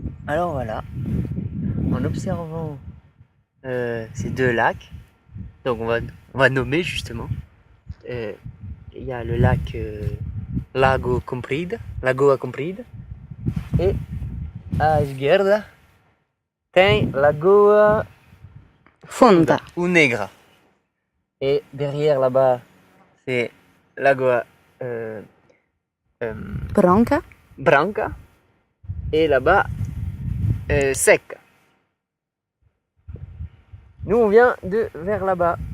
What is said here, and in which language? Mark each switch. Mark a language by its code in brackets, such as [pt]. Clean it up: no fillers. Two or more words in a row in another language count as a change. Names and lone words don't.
[fr] Alors voilà, en observant ces deux lacs, donc on va nommer justement, il y a le lac Lago Comprida, Lagoa Comprida, et [pt] à esquerda tem [fr] Lagoa Fonda. ou Negra. Et derrière là-bas, c'est Lagoa euh, Branca. Branca, et là-bas, Seca. Nous, on vient de vers là-bas.